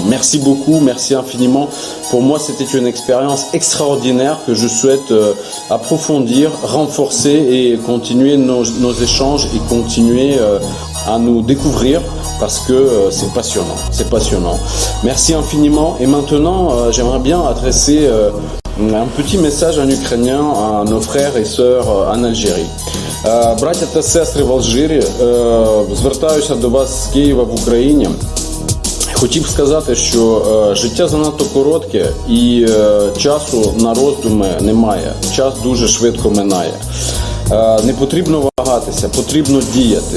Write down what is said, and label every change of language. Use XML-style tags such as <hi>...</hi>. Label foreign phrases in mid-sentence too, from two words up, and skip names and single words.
<fr>Merci beaucoup, merci infiniment. Pour moi, c'était une expérience extraordinaire que je souhaite approfondir, renforcer et continuer nos échanges et continuer à nous découvrir parce que c'est passionnant. Merci infiniment. Et maintenant, j'aimerais bien adresser un petit message en ukrainien à nos frères et sœurs en Algérie.</fr> <uk>Браття та сестри в Алжирі, звертаюся до вас з Києва в Україні. Хотів сказати, що життя занадто коротке і часу на роздуми немає. Час дуже швидко минає. Не потрібно вагатися, потрібно діяти.</uk>